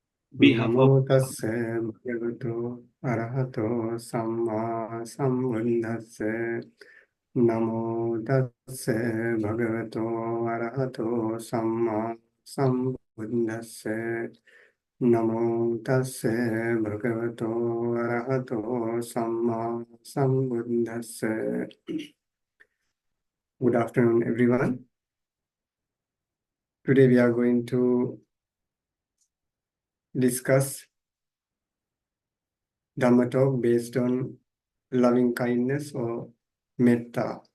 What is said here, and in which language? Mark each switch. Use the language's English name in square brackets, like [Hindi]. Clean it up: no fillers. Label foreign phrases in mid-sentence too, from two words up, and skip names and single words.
[English] behalf of [Pali] Namo tassa bhagavato arahato samma sambuddhassa. Namo tassa bhagavato arahato samma sambuddhassa. Namo tassa bhagavato arahato samma sambuddhassa. [English] Good afternoon, everyone. Today we are going to discuss Dhamma talk based on loving kindness or metta.